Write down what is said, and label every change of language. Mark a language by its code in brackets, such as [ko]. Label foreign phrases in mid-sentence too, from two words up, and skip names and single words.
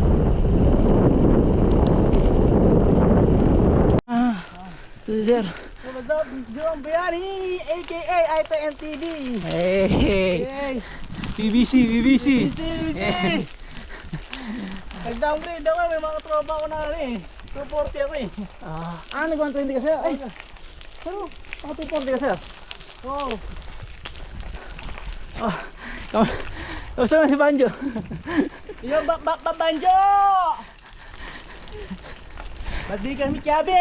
[en] Sir, What's up? This is Jerome Bayani, aka ITN TV. Hey! BBC! BBC! [tl] Nag-downgrade ako, may mga tropa ko na ano eh. 240 ako eh. Nag-120 ka sir? Ay! Pero, ako 240 ka sir? Wow. Kamusta naman si Banjo? Yo, Banjo! Ba't di kami kiyabi?